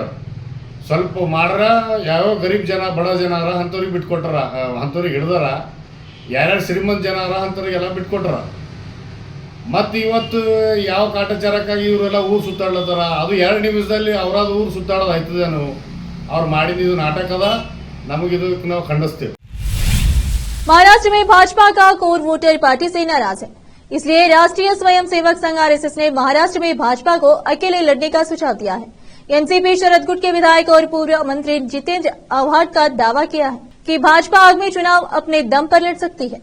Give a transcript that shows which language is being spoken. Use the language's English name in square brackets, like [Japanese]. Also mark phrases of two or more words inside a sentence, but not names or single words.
[Kannada] ಸ್ವಲ್ಪ ಮಾಡ್ರ ಯಾವ್ಯಾವ ಗರೀಬ್ ಜನ ಬಡ ಜನ ಅರ ಅಂಥವ್ರಿಗೆ ಬಿಟ್ಕೊಟ್ಟಾರ, ಅಂಥವ್ರಿಗೆ ಹಿಡ್ದಾರ. ಯಾರ್ಯಾರು ಶ್ರೀಮಂತ ಜನ ಅರ ಅಂಥವ್ರಿಗೆಲ್ಲ ಬಿಟ್ಕೊಟ್ಟಾರ. ಮತ್ತು ಇವತ್ತು ಯಾವ ಕಾಟಾಚಾರಕ್ಕಾಗಿ ಇವರೆಲ್ಲ ಊರು ಸುತ್ತಾಡ್ಲತ್ತಾರ. ಅದು 2 ನಿಮಿಷದಲ್ಲಿ ಅವರಾದ ಊರು ಸುತ್ತಾಡೋದು ಆಯ್ತದೇನು? ಅವ್ರು ಮಾಡಿದ್ದು ನಾಟಕ ಅದ. ನಮಗಿದಕ್ಕೆ ನಾವು ಖಂಡಿಸ್ತೇವೆ. [Hindi] महाराष्ट्र में भाजपा का कोर वोटर पार्टी से नाराज है, इसलिए राष्ट्रीय स्वयंसेवक संघ आरएसएस ने महाराष्ट्र में भाजपा को अकेले लड़ने का सुझाव दिया है। एनसीपी शरद गुट के विधायक और पूर्व मंत्री जितेंद्र आव्हाड का दावा किया है कि भाजपा आगामी चुनाव अपने दम पर लड़ सकती है।